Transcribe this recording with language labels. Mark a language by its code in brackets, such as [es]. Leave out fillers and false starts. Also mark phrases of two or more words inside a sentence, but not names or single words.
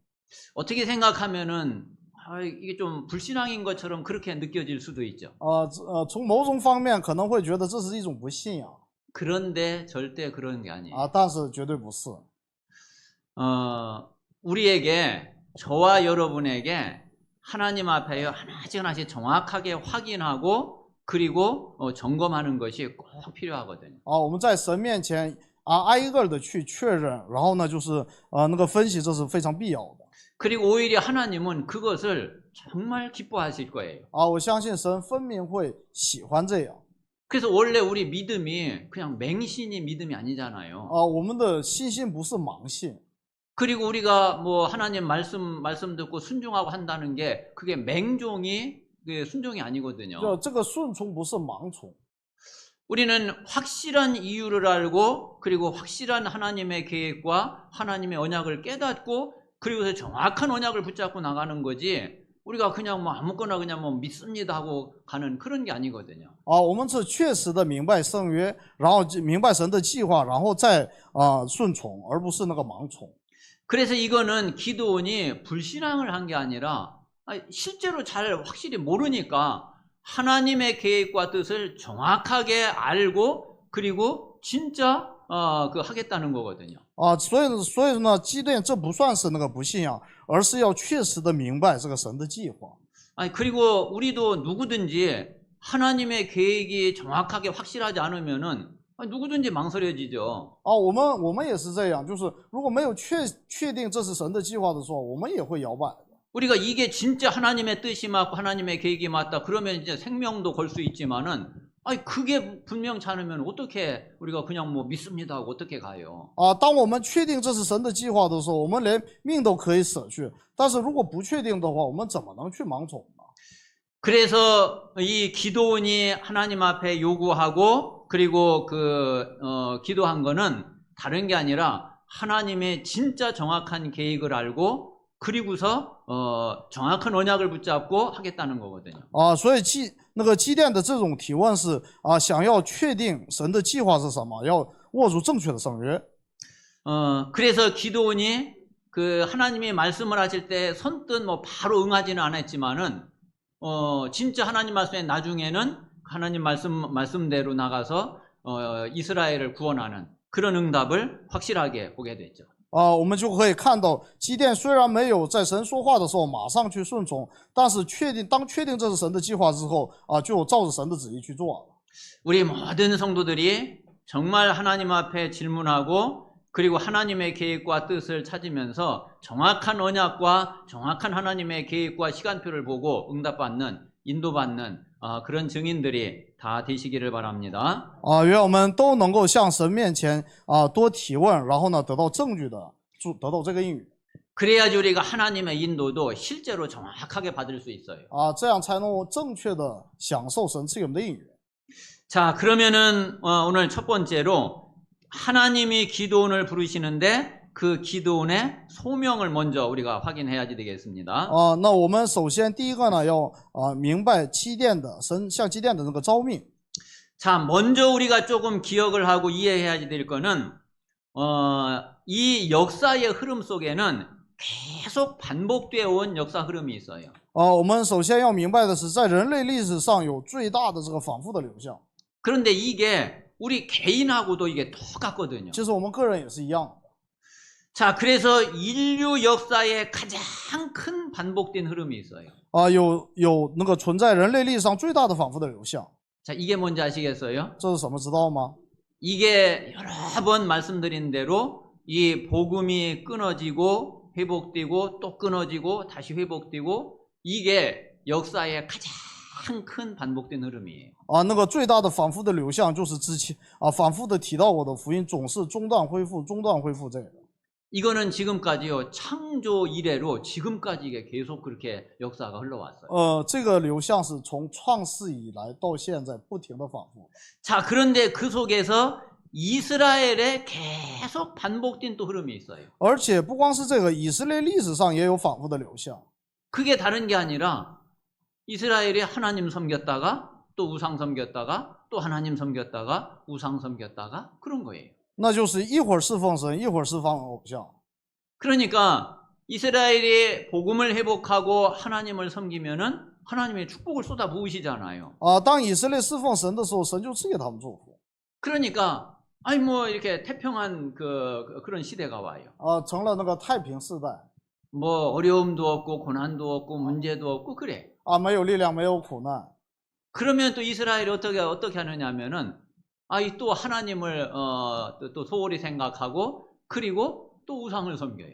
[ko] 어떻게 생각하면은 이게 좀 불신앙인 것처럼 그렇게 느껴질 수도 있죠. [zh] 从某种方面可能会觉得这是一种不信仰。 [ko] 그런데 절대 그런 게 아니에요. [zh] 但是绝对不是。 [ko] 우리에게 저와 여러분에게 하나님 앞에 하나씩 하나씩 정확하게 확인하고 그리고 점검하는 것이 꼭 필요하거든요. [zh] 我们在神面前挨一个的去确认，然后呢就是那个分析，这是非常必要的。 [ko] 그리고 오히려 하나님은 그것을 정말 기뻐하실 거예요. [zh] 我相信神分明会喜欢这样。 [ko] 그래서 원래 우리 믿음이 그냥 맹신이 믿음이 아니잖아요. [zh] 我们的信心不是盲信。 [ko] 그리고 우리가 뭐 하나님 말씀 듣고 순종하고 한다는 게 그게 맹종이 순종이 아니거든요. [zh] 这个顺从不是盲从。 [ko] 우리는 확실한 이유를 알고 그리고 확실한 하나님의 계획과 하나님의 언약을 깨닫고 그리고서 정확한 언약을 붙잡고 나가는 거지 우리가 그냥 뭐 아무거나 그냥 뭐 믿습니다 하고 가는 그런 게 아니거든요. [zh] 我们是确实的明白圣约，然后明白神的计划，然后再顺从，而不是那个盲从。 [ko] 그래서 이거는 기도원이 불신앙을 한 게 아니라 실제로 잘 확실히 모르니까 하나님의 계획과 뜻을 정확하게 알고 그리고 진짜 하겠다는 거거든요. [zh] 所以呢，基甸这不算是那个不信仰，而是要确实的明白这个神的计划。 [ko] 그리고 우리도 누구든지 하나님의 계획이 정확하게 확실하지 않으면은 누구든지 망설여지죠. [zh] 我们也是这样，就是如果没有确定这是神的计划的时候，我们也会摇摆。 [ko] 우리가 이게 진짜 하나님의 뜻이 맞고 하나님의 계획이 맞다 그러면 이제 생명도 걸 수 있지만은 그게 분명치 않으면 어떻게 우리가 그냥 뭐 믿습니다 하고 어떻게 가요? [zh] 当我们确定这是神的计划的时候，我们连命都可以舍去。但是如果不确定的话，我们怎么能去盲从呢？ [ko] 그래서 이 기도원이 하나님 앞에 요구하고 그리고 기도한 거는 다른 게 아니라 하나님의 진짜 정확한 계획을 알고 그리고서 정확한 언약을 붙잡고 하겠다는 거거든요. [zh] 所以基甸的这种提问是想要确定神的计划是什么，要握住正确的圣约。 [ko] 그래서 기도원이 하나님이 말씀을 하실 때 선뜻 뭐 바로 응하지는 않았지만은 진짜 하나님 말씀에 나중에는 하나님 말씀대로 나가서 이스라엘을 구원하는 그런 응답을 확실하게 보게 됐죠. [zh] 我们就可以看到基甸虽然没有在神说话的时候马上去顺从，但是当确定这是神的计划之后就照着神的旨意去做了。 [ko] 우리 모든 성도들이 정말 하나님 앞에 질문하고 그리고 하나님의 계획과 뜻을 찾으면서 정확한 언약과 정확한 하나님의 계획과 시간표를 보고 응답받는 인도받는 그런 증인들이 다 되시기를 바랍니다. [zh] 愿我们都能够向神面前多提问，然后呢得到证据的，得到这个应允。 [ko] 그래야지 우리가 하나님의 인도도 실제로 정확하게 받을 수 있어요. [zh] 这样才能正确的享受神赐给我们的应允。 [ko] 자, 그러면은 오늘 첫 번째로 하나님이 기도원을 부르시는데 그 기도원의 소명을 먼저 우리가 확인해야지 되겠습니다. [zh] 那我们首先第一个呢要明白神向基甸的那个召命。 [ko] 자, 먼저 우리가 조금 기억을 하고 이해해야지 될 거는 이 역사의 흐름 속에는 계속 반복되어 온 역사 흐름이 있어요. [zh] 我们首先要明白的是，在人类历史上有最大的这个反复的流向。 [ko] 그런데 이게 우리 개인하고도 이게 똑같거든요. [zh] 其实我们个人也是一样。 [ko] 자, 그래서 인류 역사에 가장 큰 반복된 흐름이 있어요. [zh] 有那个存在人类历史上最大的反复的流向。 [ko] 자, 이게 뭔지 아시겠어요? [zh] 这是什么知道吗？ [ko] 이게 여러 번 말씀드린 대로 이 복음이 끊어지고 회복되고 또 끊어지고 다시 회복되고 이게 역사의 가장 큰 반복된 흐름이에요. [zh] 那个最大的反复的流向就是之前反复的提到我的福音总是中断恢复这个。 [ko] 이거는 지금까지요, 창조 이래로 지금까지 이게 계속 그렇게 역사가 흘러왔어요. [zh] 这个流向是从创世以来到现在不停的反复。 [ko] 자, 그런데 그 속에서 이스라엘에 계속 반복된 또 흐름이 있어요. [zh] 而且不光是这个，以色列历史上也有反复的流向。 [ko] 그게 다른 게 아니라 이스라엘이 하나님 섬겼다가 또 우상 섬겼다가 또 하나님 섬겼다가 우상 섬겼다가 그런 거예요. [zh] 那就是一会儿侍奉神，一会儿侍奉偶像。 [ko] 그러니까 이스라엘이 복음을 회복하고 하나님을 섬기면은 하나님의 축복을 쏟아 부으시잖아요. [zh] 当以色列侍奉神的时候，神就赐给他们祝福。 [ko] 그러니까 아니 뭐 이렇게 태평한 그런 시대가 와요. [zh] 成了那个太平世代。 [ko] 뭐 어려움도 없고 고난도 없고 문제도 없고 그래. [zh] 没有力量，没有苦难。 [ko] 그러면 또 이스라엘이 어떻게 하느냐면은 또 하나님을 또 소홀히 생각하고 그리고 또 우상을 섬겨요.